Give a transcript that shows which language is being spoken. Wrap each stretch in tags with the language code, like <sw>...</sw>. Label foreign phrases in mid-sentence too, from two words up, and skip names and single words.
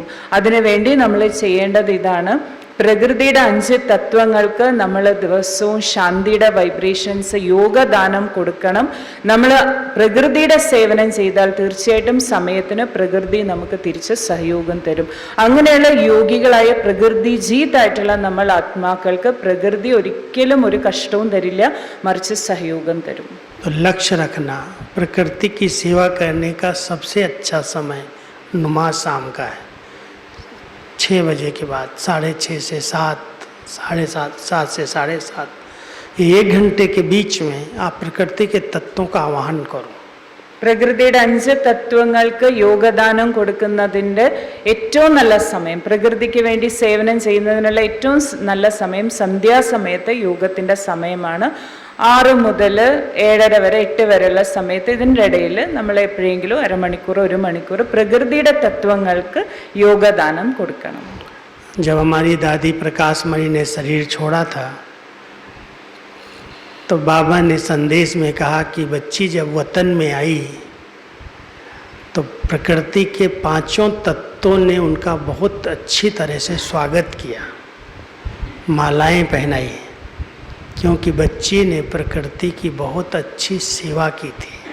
<ml>അതിനുവേണ്ടി നമ്മൾ ചെയ്യേണ്ടത് ഇതാണ്, പ്രകൃതിയുടെ 5 തത്വങ്ങൾക്ക് നമ്മൾ ദിവസവും ശാന്തിയുടെ വൈബ്രേഷൻസ് യോഗദാനം കൊടുക്കണം. നമ്മൾ പ്രകൃതിയുടെ സേവനം ചെയ്താൽ തീർച്ചയായിട്ടും സമയത്തിന് പ്രകൃതി നമുക്ക് തിരിച്ച് സഹയോഗം തരും. അങ്ങനെയുള്ള യോഗികളായ പ്രകൃതി ജീതായിട്ടുള്ള നമ്മൾ ആത്മാക്കൾക്ക് പ്രകൃതി ഒരിക്കലും ഒരു കഷ്ടവും തരില്ല, മറിച്ച് സഹയോഗം തരും.</ml> <hi>तो लक्ष्य रखना, प्रकृति की सेवा करने का सबसे अच्छा समय नुमा शाम का है, 6 बजे के बाद, 6:30 से 7, 7:30, 7 से 7:30, 1 घंटे के बीच में आप प्रकृति के तत्वों का आवाहन करो.</hi> <ml>പ്രകൃതിയുടെ 5 തത്വങ്ങൾക്ക് യോഗദാനം കൊടുക്കുന്നതിൻ്റെ ഏറ്റവും നല്ല സമയം, പ്രകൃതിക്ക് വേണ്ടി സേവനം ചെയ്യുന്നതിനുള്ള ഏറ്റവും നല്ല സമയം സന്ധ്യാസമയത്ത് യോഗത്തിൻ്റെ സമയമാണ്. 6 മുതൽ 7:30 വരെ 8 വരെയുള്ള സമയത്ത് ഇതിൻ്റെ ഇടയിൽ നമ്മൾ എപ്പോഴെങ്കിലും അരമണിക്കൂർ 1 മണിക്കൂർ പ്രകൃതിയുടെ തത്വങ്ങൾക്ക് യോഗദാനം കൊടുക്കണം.</ml> <hi>जब हमारी दादी प्रकाश मणि ने शरीर छोड़ा था तो बाबा ने संदेश में कहा कि बच्ची जब वतन में आई तो प्रकृति के 5 तत्वों ने उनका बहुत अच्छी तरह से स्वागत किया, मालाएं पहनाई, क्योंकि बच्ची ने प्रकृति की बहुत अच्छी सेवा की थी.</hi>